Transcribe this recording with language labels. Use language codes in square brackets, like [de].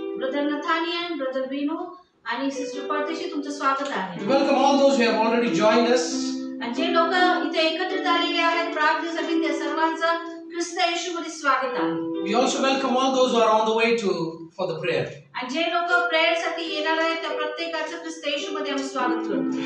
[mr] Brother Nathaniel, brother Binu आणि sister परदेशी तुमचं स्वागत आहे. [en] We welcome all those who have already joined us. [mr] आणि जे लोक इथे एकत्रित आलेले आहेत प्रार्थनेसाठी, त्या सर्वांचं ख्रिस्त येशूमध्ये स्वागत आहे. [en] We also welcome all those who are on the way for the prayer. [mr] आणि जे लोक प्रेयर साठी येणार आहेत त्या प्रत्येकाचं ख्रिस्त येशूमध्ये आम्ही स्वागत करतो.